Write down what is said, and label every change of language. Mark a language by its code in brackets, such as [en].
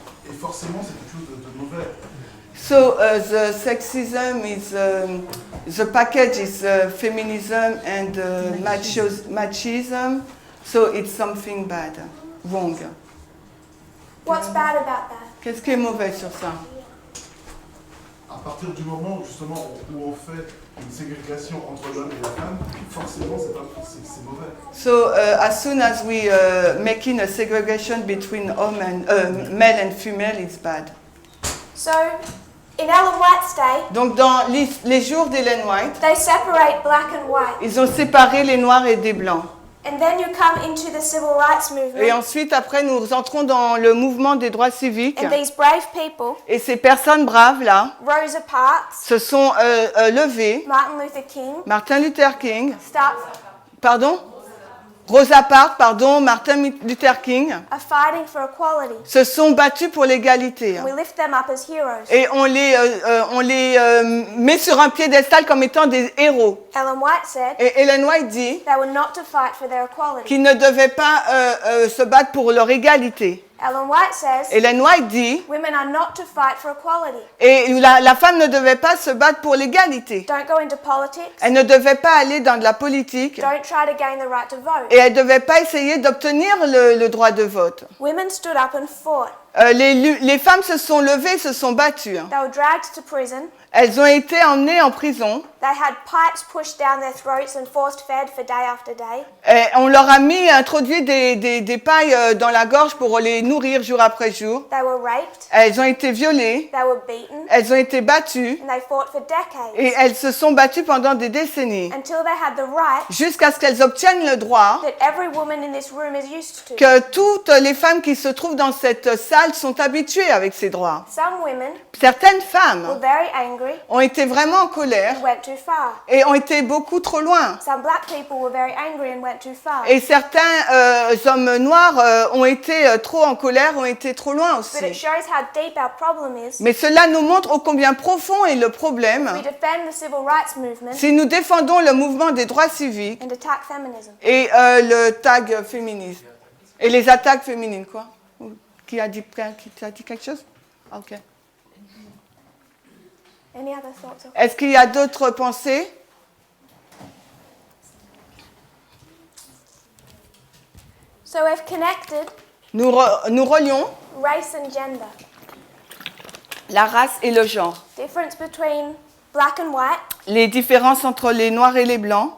[fr] Et forcément, c'est quelque chose de mauvais. [en] So the sexism is the package is feminism and machism. So it's something bad, wrong. What's bad about that? [fr] Qu'est-ce qui est mauvais sur ça? À partir du moment justement où on fait une ségrégation entre l'homme et la femme, forcément c'est mauvais. [en] So as soon as we making a segregation between male and female, it's bad. So, in Ellen White's day, [fr] Donc dans les jours d'Ellen White, [en] they separate black and white. [fr] ils ont séparé les noirs et des blancs. [en] And then you come into the civil rights [fr] Et [en] movement. [fr] ensuite, après, nous entrons dans le mouvement des droits civiques. [en] And these brave people, [fr] Et ces personnes braves-là [en] Rosa Parks, [fr] se sont levées. [en] Martin Luther King, [fr] Martin Luther King, pardon, Rosa Parks, Martin Luther King, [en] are fighting for equality. [fr] se sont battus pour l'égalité. [en] We lift them up as heroes. [fr] Et on les met sur un piédestal comme étant des héros. [en] Ellen White said [fr] Et Ellen White dit [en] they were not to fight for their equality. [fr] qu'ils ne devaient pas se battre pour leur égalité. [en] Ellen White says [fr] Ellen White dit, [en] women are not to fight for equality. [fr] et la femme ne devait pas se battre pour l'égalité. [en] Don't go into politics. [fr] Elle ne devait pas aller dans de la politique. [en] Don't try to gain the right to vote. [fr] Et elle ne devait pas essayer d'obtenir le droit de vote. [en] Women stood up and fought. [fr] Les femmes se sont levées, se sont battues. [en] They were dragged to prison. [fr] Elles ont été emmenées en prison. [en] They had pipes pushed down their throats and forced fed for day after day. [fr] Et on leur a introduit des pailles dans la gorge pour les nourrir jour après jour. [en] They were raped. [fr] Elles ont été violées. [en] They were beaten. [fr] Elles ont été battues. [en] And they fought for decades. [fr] Et elles se sont battues pendant des décennies. [en] Until they had the right [fr] Jusqu'à ce qu'elles obtiennent le droit [en] that every woman in this room is used to. [fr] que toutes les femmes qui se trouvent dans cette salle sont habituées avec ces droits. [en] Some women [fr] Certaines [en] were [fr] femmes [en] very angry [fr] ont été vraiment en colère [en] and went too far. [fr] et ont été beaucoup trop loin. [en] Some black people were very angry and went too far. [fr] Et certains hommes noirs ont été trop en colère, ont été trop loin [en] But it [fr] aussi. [en] shows how deep our problem is. [fr] Mais cela nous montre ô combien profond est le problème [en] We defend the civil rights movement [fr] si nous défendons le mouvement des droits civiques [en] and attack feminism. [fr] et le tag féminisme. Et les attaques féminines, quoi. Qui a dit quelque chose? Ok. [en] Any other thoughts? [fr] Est-ce qu'il y a d'autres pensées? [en] So we've connected [fr] Nous relions [en] race and gender. [fr] la race et le genre. [en] Difference between black and white. [fr] Les différences entre les noirs et les blancs.